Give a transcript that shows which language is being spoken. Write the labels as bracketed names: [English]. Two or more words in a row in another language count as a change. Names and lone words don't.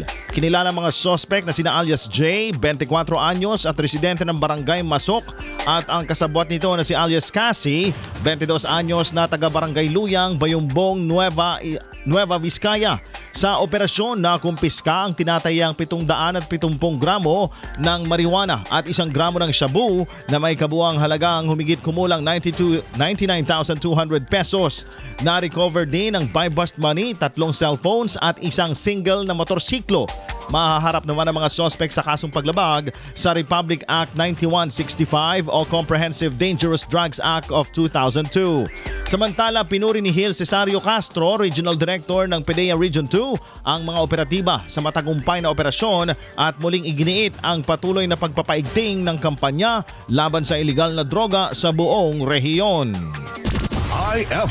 [Filipino] Kinilala mga suspect na sina alias J, 24 anyos at residente ng barangay Masok, at ang kasabwat nito na si alias Cassie, 22 anyos na taga-barangay Luyang, Bayumbong, Nueva Vizcaya. Sa operasyon na kumpiska ang tinatayang 770 gramo ng marijuana at 1 gramo ng shabu na may kabuang halagang humigit kumulang 99,200 pesos. Na-recover din ang [English] buy-bust money, [Filipino] 3 cellphones at 1 single na motorsiklo. Mahaharap naman ang mga suspect sa kasong paglabag sa Republic Act 9165 o Comprehensive Dangerous Drugs Act of 2002. Samantala, pinuri ni Gil Cesario Castro, Regional Director ng PDEA Region 2, ang mga operatiba sa matagumpay na operasyon at muling iginiit ang patuloy na pagpapaigting ng kampanya laban sa iligal na droga sa buong rehiyon.